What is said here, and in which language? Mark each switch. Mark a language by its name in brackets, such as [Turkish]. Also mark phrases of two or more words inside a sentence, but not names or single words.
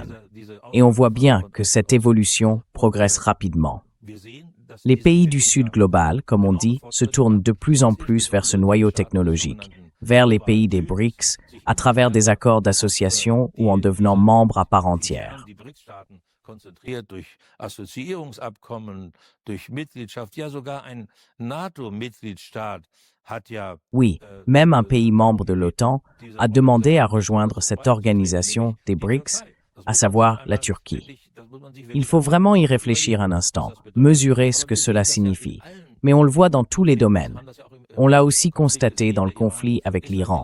[French] Et on voit bien que cette évolution progresse rapidement. Les pays du Sud global, comme on dit, se tournent de plus en plus vers ce noyau technologique, vers les pays des BRICS, à travers des accords d'association ou en devenant membres à part entière. [German] Konzentriert durch Assoziierungsabkommen, durch Mitgliedschaft, ja sogar ein NATO-Mitgliedstaat hat ja [French] Oui, même un pays membre de l'OTAN a demandé à rejoindre cette organisation des BRICS, à savoir la Turquie. Il faut vraiment y réfléchir un instant, mesurer ce que cela signifie. Mais on le voit dans tous les domaines. On l'a aussi constaté dans le conflit avec l'Iran.